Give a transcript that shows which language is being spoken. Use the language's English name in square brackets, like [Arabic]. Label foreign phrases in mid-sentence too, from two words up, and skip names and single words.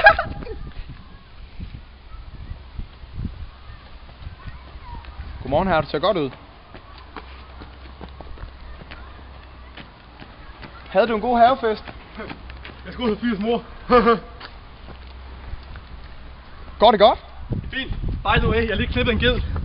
[Danish] Godmorgen her, du ser godt ud. Havde du en god havefest? Jeg skal ud og fyres mor. Går det godt? Fint. [English] By the way, [Danish] jeg har lige klippet en ged.